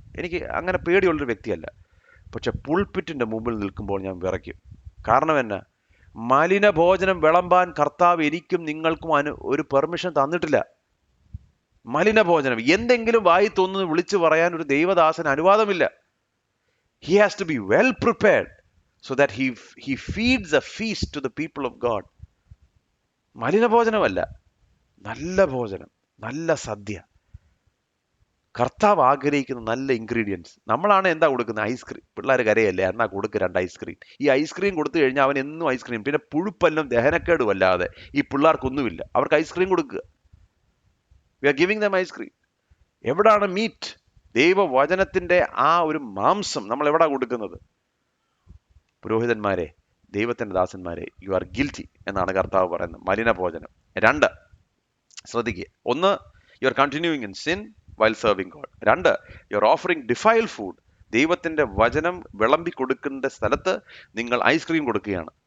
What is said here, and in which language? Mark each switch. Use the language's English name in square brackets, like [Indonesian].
[Malayalam] എനിക്ക് അങ്ങനെ പേടിയുള്ളൊരു വ്യക്തിയല്ല. പക്ഷെ പുൾപിറ്റിൻ്റെ മുമ്പിൽ നിൽക്കുമ്പോൾ ഞാൻ വിറയ്ക്കും. കാരണം എന്നാ? മലിന ഭോജനം വിളമ്പാൻ കർത്താവ് എനിക്കും നിങ്ങൾക്കും ഒരു പെർമിഷൻ തന്നിട്ടില്ല. മലിന ഭോജനം എന്തെങ്കിലും വായി തോന്നുന്നു വിളിച്ചു പറയാൻ ഒരു ദൈവദാസന് അനുവാദമില്ല. [English] He has to be well prepared so that he feeds a feast to the people of God. [Malayalam] മലിന ഭോജനമല്ല, നല്ല ഭോജനം, നല്ല സദ്യ. കർത്താവ് ആഗ്രഹിക്കുന്ന നല്ല ഇൻഗ്രീഡിയൻസ്. നമ്മളാണ് എന്താ കൊടുക്കുന്നത്? ഐസ്ക്രീം. പിള്ളേർ കരയല്ലേ, എന്നാ കൊടുക്കുക 2 ഐസ്ക്രീം. ഈ ഐസ്ക്രീം കൊടുത്തു കഴിഞ്ഞാൽ അവൻ എന്നും ഐസ്ക്രീം, പിന്നെ പുഴുപ്പല്ലും ദഹനക്കേടും അല്ലാതെ ഈ പിള്ളേർക്കൊന്നുമില്ല. അവർക്ക് ഐസ്ക്രീം കൊടുക്കുക. [English] We are giving them ice cream. [Malayalam] എവിടാണ് മീറ്റ്? ദൈവവചനത്തിൻ്റെ ആ ഒരു മാംസം നമ്മൾ എവിടാ കൊടുക്കുന്നത്? പുരോഹിതന്മാരെ, ദൈവത്തിൻ്റെ ദാസന്മാരെ, [English] you are guilty [Malayalam] എന്നാണ് കർത്താവ് പറയുന്നത്. മലിന ഭോജനം. [English] 2, [Malayalam] ശ്രദ്ധിക്കുക. [English] 1, you are continuing in sin while serving God. 2, you are offering defiled food. [Malayalam] ദൈവത്തിൻ്റെ വചനം വിളമ്പി കൊടുക്കേണ്ട സ്ഥലത്ത് നിങ്ങൾ ഐസ്ക്രീം കൊടുക്കുകയാണ്.